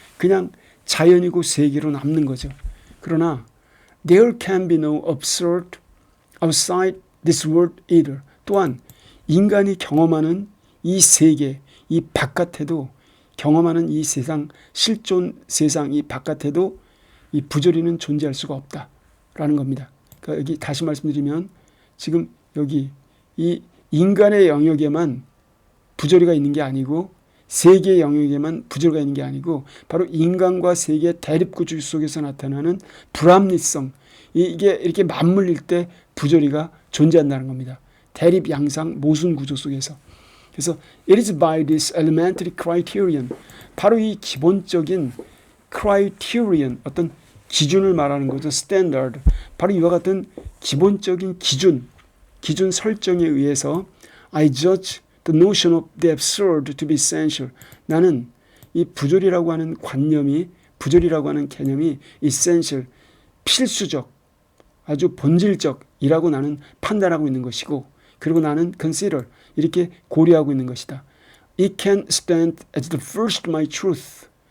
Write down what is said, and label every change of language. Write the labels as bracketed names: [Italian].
[Korean] 그냥 자연이고 세계로 남는 거죠. 그러나 [English] there can be no absurd outside this world either. [Korean] 또한 인간이 경험하는 이 세계, 이 바깥에도 경험하는 이 세상, 실존 세상 이 바깥에도 이 부조리는 존재할 수가 없다라는 겁니다. 그러니까 여기 다시 말씀드리면 지금 여기 이 인간의 영역에만 부조리가 있는 게 아니고 세계의 영역에만 부조리가 있는 게 아니고 바로 인간과 세계의 대립구조 속에서 나타나는 불합리성, 이게 이렇게 맞물릴 때 부조리가 존재한다는 겁니다. 대립 양상 모순 구조 속에서. 그래서 [English] it is by this elementary criterion, [Korean] 바로 이 기본적인 criterion, 어떤 기준을 말하는 거죠. [English] standard, [Korean] 바로 이와 같은 기본적인 기준 설정에 의해서 [English] I judge the notion of the absurd to be essential. [Korean] 나는 이 부조리라고 하는 관념이, 부조리라고 하는 개념이 essential, 필수적, 아주 본질적이라고 나는 판단하고 있는 것이고, 그리고 나는 consider, 이렇게 고려하고 있는 것이다. [English] It can stand as the first my truth.